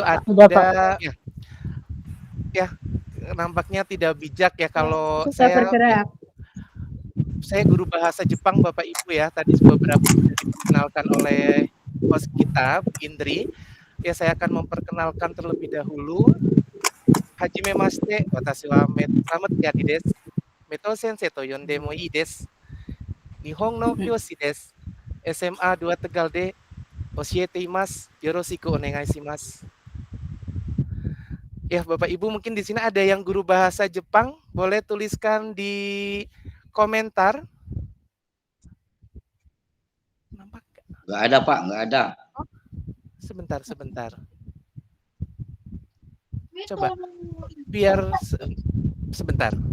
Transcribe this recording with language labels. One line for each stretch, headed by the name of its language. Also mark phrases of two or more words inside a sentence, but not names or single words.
Indonesian: Pak. Ya, nampaknya tidak bijak ya kalau sudah bergerak. saya guru bahasa Jepang Bapak Ibu ya. Tadi beberapa sudah diperkenalkan oleh host kita, Bu Indri. Ya, saya akan memperkenalkan terlebih dahulu.
Japanese: Hajime mashite, watashi wa selamat yadi desu. メト先生と呼んでもいいです。日本の教師です. SMA 2 Tegal de oshiete imasu. よろしくお願いします.
Indonesian: Ya, Bapak Ibu mungkin di sini ada yang guru bahasa Jepang, boleh tuliskan di komentar. Nampak? Nggak ada Pak, nggak ada. Sebentar. Coba biar sebentar.